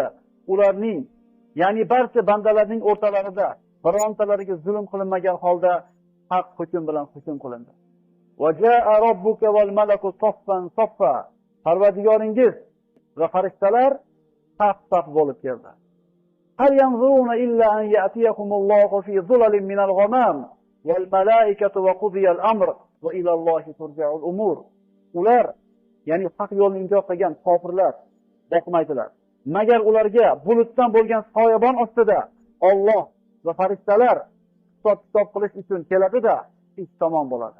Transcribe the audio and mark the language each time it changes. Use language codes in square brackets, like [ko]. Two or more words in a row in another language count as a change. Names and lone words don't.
[uz] Ularning, ya'ni barcha bandalarning o'rtalarida birontalariga zulm qilinmagan holda haq hukm bilan hukm qilindi. [ar] وجاء ربك والملك صفا صفا. [uz] Parvardigoringiz va farishtalar saf-saf bo'lib keldi. [ar] هل ينظرون إلا أن يأتيكم الله في ظلل من الغمام والملائكة وقضي الأمر وإلى الله ترجع الأمور. [uz] Ular, ya'ni haq yo'lni inkor qilgan kofirlar boqmaydilar. Magar ularga bulutdan bo'lgan soyabon ostida Alloh va farishtalar hisob qilish uchun keladi-da, ish tamom bo'ladi.